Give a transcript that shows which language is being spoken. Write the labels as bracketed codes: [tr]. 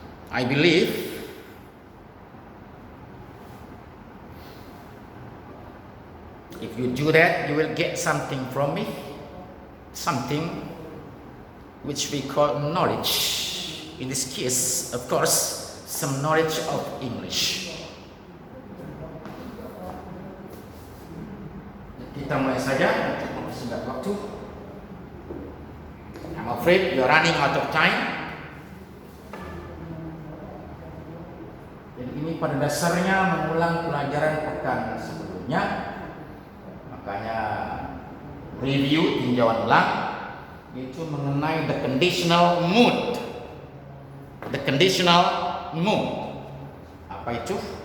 [en] I believe if you do that, you will get something from me, something which we call knowledge. In this case, of course, some knowledge of English. [id] Kita mulai saja untuk mempersingkat waktu. [en] I'm afraid you are running out of time. [id] Jadi ini pada dasarnya mengulang pelajaran pekan sebelumnya. Makanya review tinjauan ulang itu mengenai [en] the conditional mood. The conditional mood. [id] Apa itu?